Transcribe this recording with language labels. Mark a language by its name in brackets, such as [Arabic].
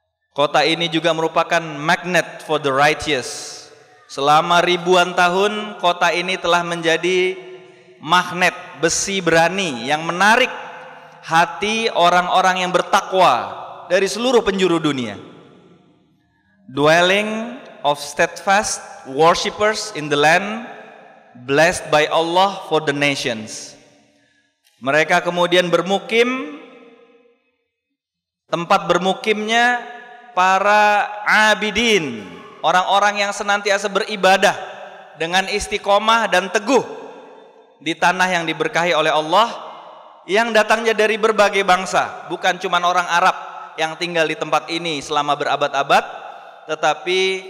[Indonesian] Kota ini juga merupakan magnet [English] for the righteous. [Indonesian] Selama ribuan tahun kota ini telah menjadi magnet besi berani yang menarik hati orang-orang yang bertakwa dari seluruh penjuru dunia. [English] Dwelling of steadfast worshippers in the land, blessed by Allah for the nations. [Indonesian] Mereka kemudian bermukim, tempat bermukimnya para abidin, orang-orang yang senantiasa beribadah dengan istiqomah dan teguh di tanah yang diberkahi oleh Allah, yang datangnya dari berbagai bangsa, bukan cuma orang Arab yang tinggal di tempat ini selama berabad-abad, tetapi